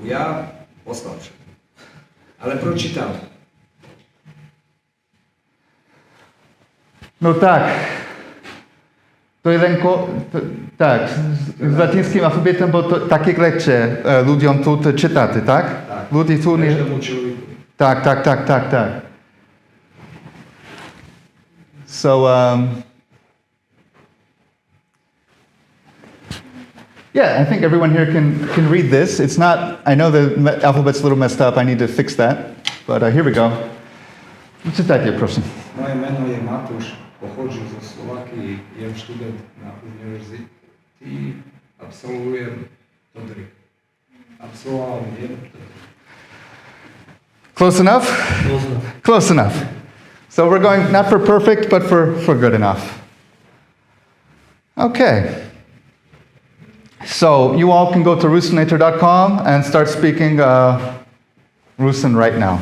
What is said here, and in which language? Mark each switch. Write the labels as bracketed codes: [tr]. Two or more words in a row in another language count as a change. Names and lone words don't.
[sk] Ja poslabšie. Ale pročítam. No tak, to je tak, s latinským alfabetom bolo to také lepšie ľuďom tu čítať, tak? Ľudí tu nie... Tak. [en] So, yeah, I think everyone here can read this. It's not, I know the alphabet's a little messed up, I need to fix that, but here we go. [sk] Čítajte, prosím. [rue] Moje meno je Matúš, pochodžím zo Slovakie, jem študent na univerzity, absolvujem Todrik. [en] Close enough? Close enough. So we're going not for perfect, but for good enough. Okay. So you all can go to Translator.com and start speaking Rusyn right now.